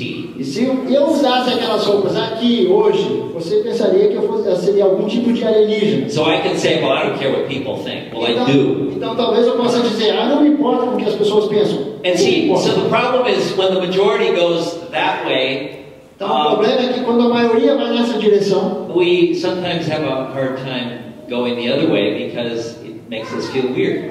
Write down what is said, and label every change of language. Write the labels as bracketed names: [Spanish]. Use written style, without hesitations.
[Portuguese] E se eu usasse aquelas roupas aqui hoje, você pensaria que eu seria algum tipo de alienígena. [English] So I can say, well, I don't care what people think. Well, I do. [Portuguese] Então talvez eu possa dizer, não me importa com o que as pessoas pensam. [English] And see, so the problem is when the majority goes that way, [Portuguese] Então o problema é que quando a maioria vai nessa direção, [English] we sometimes have a hard time going the other way because it makes us feel weird.